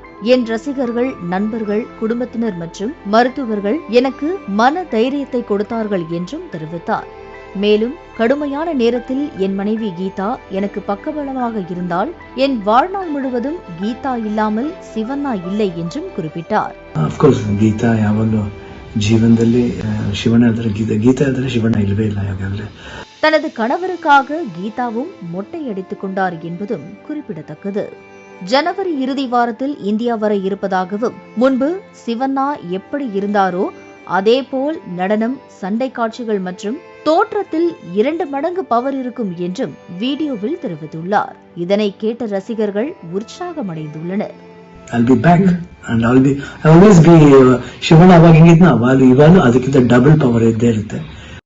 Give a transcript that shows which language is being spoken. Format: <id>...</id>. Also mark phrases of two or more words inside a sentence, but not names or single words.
<ta>என் ரசிகர்கள், நண்பர்கள், குடும்பத்தினர் மற்றும் மருத்துவர்கள் எனக்கு மன தைரியத்தை கொடுத்தார்கள் என்றும் தெரிவித்தார். மேலும் கடுமையான நேரத்தில் என் மனைவி கீதா எனக்கு பக்கபலமாக இருந்தால் என் வாழ்நாள் முழுவதும் கீதா இல்லாமல் சிவண்ணா இல்லை என்றும் குறிப்பிட்டார்.</ta> <kn>ಗೀತಾ ಯಾವಾಗಲೂ ಜೀವನದಲ್ಲಿ ಶಿವಣ್ಣ ಇದ್ದರೆ ಗೀತಾ ಇದ್ದರೆ ಶಿವಣ್ಣ ಇಲ್ಲವೇ ಇಲ್ಲ. ಯಾವಾಗಲೇ</kn> <ta>தனது கணவருக்காக கீதாவும் மொட்டையடித்துக் கொண்டார் என்பதும் குறிப்பிடத்தக்கது. ஜனவரி இறுதி வாரத்தில் இந்தியா வர இருப்பதாகவும், முன்பு சிவண்ணா எப்படி இருந்தாரோ அதேபோல் நடனம், சண்டை காட்சிகள் மற்றும் தோற்றத்தில் 2 மடங்கு பவர் இருக்கும் என்றும் வீடியோவில் தெரிவித்துள்ளார். இதனை கேட்ட ரசிகர்கள் உற்சாகமடைந்துள்ளனர்.</ta> <en>I'll be back and I'll always be</en> <kn>ಶಿವಣ್ಣ ಅವಾಗ ಹೆಂಗಿದ್ನ ಅವಾಗ ಇವಾಗ ಅದಕ್ಕಿಂತ ಡಬಲ್ ಪವರ್ ಇದ್ದೇ ಇರುತ್ತೆ.</kn>